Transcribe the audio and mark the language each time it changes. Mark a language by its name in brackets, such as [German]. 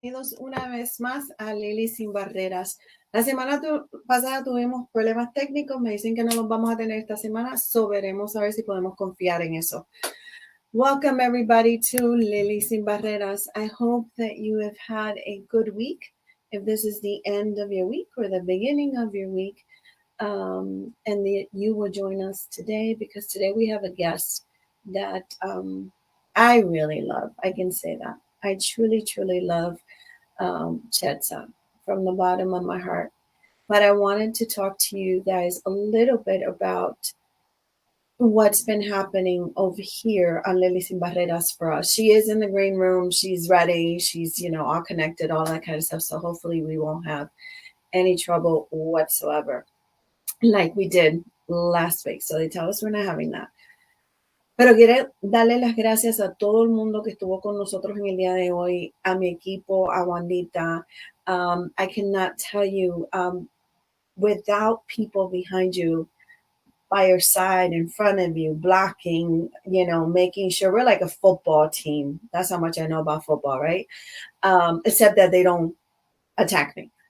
[Spanish] Bienvenidos una vez más a Lili Sin Barreras. La semana pasada tuvimos problemas técnicos, me dicen que no los vamos a tener esta semana, veremos a ver si podemos confiar en eso. [English] Welcome everybody to Lili Sin Barreras. I hope that you have had a good week. If this is the end of your week or the beginning of your week, and you will join us today because today we have a guest that I really love. I can say that. I truly, truly love Chiedza from the bottom of my heart. But I wanted to talk to you guys a little bit about what's been happening over here on Lily Sin Barreras for us. She is in the green room. She's ready. She's, all connected, all that kind of stuff. So hopefully we won't have any trouble whatsoever like we did last week. So they tell us we're not having that. [Spanish] Pero quiero darle las gracias a todo el mundo que estuvo con nosotros en el día de hoy, a mi equipo, a Wandita. I cannot tell you, without people behind you, by your side, in front of you, blocking, making sure we're like a football team. That's how much I know about football, right? Except that they don't attack me.